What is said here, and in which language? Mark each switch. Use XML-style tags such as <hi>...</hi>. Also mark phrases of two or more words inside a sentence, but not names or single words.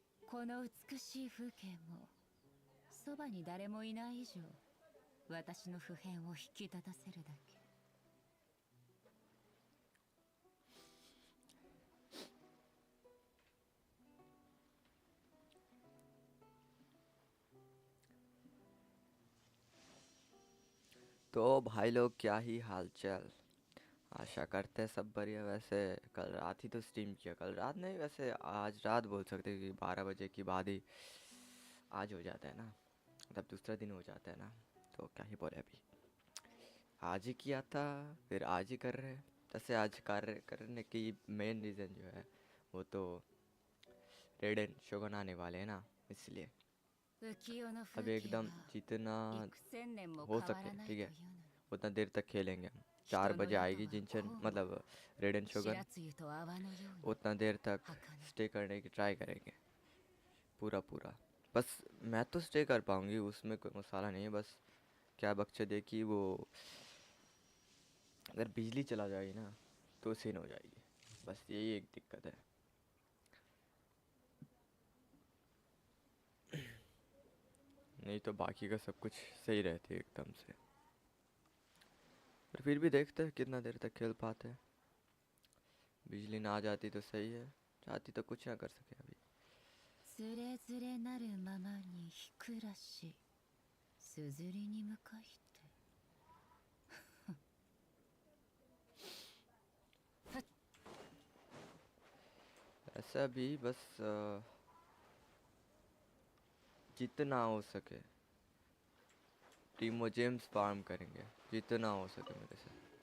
<ja>この美しい風景もそばに誰もいない以上私の普遍を引き立たせるだけ。</ja> <hi>तो भाई लोग क्या ही हालचाल। आशा करते हैं सब बढ़िया। वैसे कल रात ही तो स्ट्रीम किया, कल रात नहीं वैसे आज रात बोल सकते हैं कि 12 बजे के बाद ही आज हो जाता है ना, मतलब दूसरा दिन हो जाता है ना, तो क्या ही बोले। अभी आज ही किया था, फिर आज ही कर रहे हैं। जैसे आज कार्य करने की</hi> <en>main reason</en> <hi>जो है वो तो रेडन शोगन आने वाले हैं ना, इसलिए</hi> <ja>浮世の</ja> <hi>अब</hi> <ja>風景</ja> <hi>एकदम</hi> <ja>は</ja> <hi>जितना</hi> <ja>幾千年も</ja> <hi>हो</hi> <ja>変わ</ja> <hi>सके</hi> <ja>らない</ja> <hi>ठीक</hi> <ja>と</ja> <hi>है</hi> <ja>いうの。</ja> <hi>उतना देर तक खेलेंगे हम। 4</hi> <ja>人の</ja> <hi>बजे</hi> <ja>宿は</ja> <hi>आएगी</hi> <ja>こ</ja> <hi>जिनचन</hi> <ja>うも</ja> <hi>मतलब रेडन</hi> <ja>白</ja> <hi>शोगन,</hi> <ja>露と泡のように</ja> <hi>उतना देर तक</hi> <ja>儚い。</ja> <hi>स्टे करने की ट्राई करेंगे पूरा पूरा। बस मैं तो स्टे कर पाऊंगी, उसमें कोई मसाला नहीं है। बस क्या बकचोदी कि वो अगर बिजली चला जाएगी ना तो सीन हो जाएगी, बस यही एक दिक्कत है। नहीं तो बाकी का सब कुछ सही रहती है एकदम से। पर फिर भी देखते हैं कितना देर तक खेल पाते हैं। बिजली ना आ जाती तो सही है, चाहती तो कुछ ना कर सके अभी।</hi> <ja>つれづれなるままにひくらしすずりに向かいて。</ja> <hi>ऐसा भी बस जितना हो सके टीमो जेम्स फार्म करेंगे, जितना हो सके मेरे से।</hi>